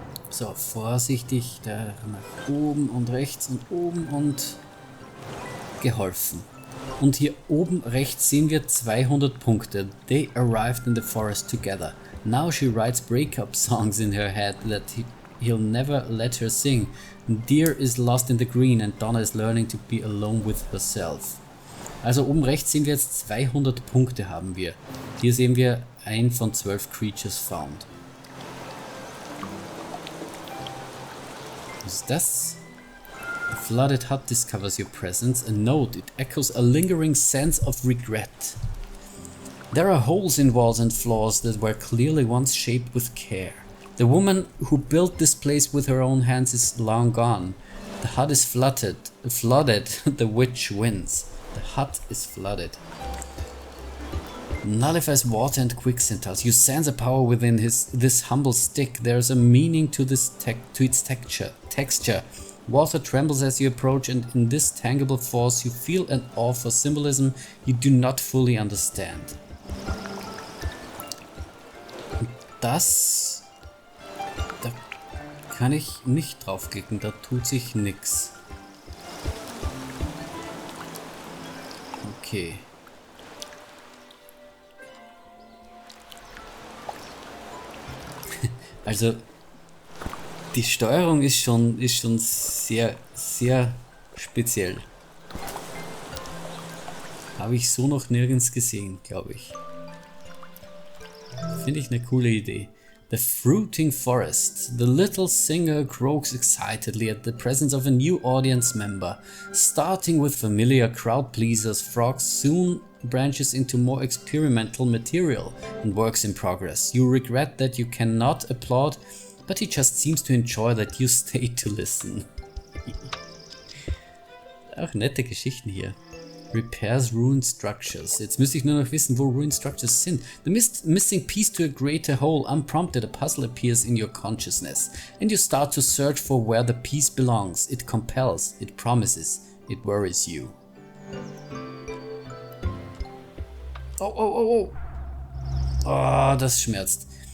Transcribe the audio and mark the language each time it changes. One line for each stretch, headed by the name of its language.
German: So, vorsichtig da nach oben und rechts und oben und geholfen. Und hier oben rechts sehen wir 200 Punkte.
English: They arrived in the forest together. Now she writes breakup songs in her head that he'll never let her sing. Deer is lost in the green and Donna is learning to be alone with herself.
German: Also oben rechts sehen wir jetzt 200 Punkte haben wir. Hier sehen wir 1 von 12 Creatures found. Was ist das?
English: A flooded hut discovers your presence. A note, it echoes a lingering sense of regret. There are holes in walls and floors that were clearly once shaped with care. The woman who built this place with her own hands is long gone. The hut is flooded. The witch wins. The hut is flooded. Nullifies water and quicksand tiles. You sense a power within this humble stick. There's a meaning to its texture. Water trembles as you approach, and in this tangible force you feel an awe for symbolism you do not fully understand.
German: Das... Da kann ich nicht draufklicken, da tut sich nix. Okay. Also die Steuerung ist schon sehr, sehr speziell. Habe ich so noch nirgends gesehen, glaube ich. Finde ich eine coole Idee.
English: The fruiting forest. The little singer croaks excitedly at the presence of a new audience member. Starting with familiar crowd pleasers, frogs soon branches into more experimental material and works in progress. You regret that you cannot applaud, but he just seems to enjoy that you stay to listen.
German: Auch nette Geschichten hier.
English: Repairs ruined structures.
German: Jetzt müsste ich nur noch wissen, wo ruined structures sind.
English: The missing piece to a greater whole. Unprompted, a puzzle appears in your consciousness, and you start to search for where the piece belongs. It compels, it promises, it worries you.
German: Oh, oh, oh, oh. Oh, das schmerzt.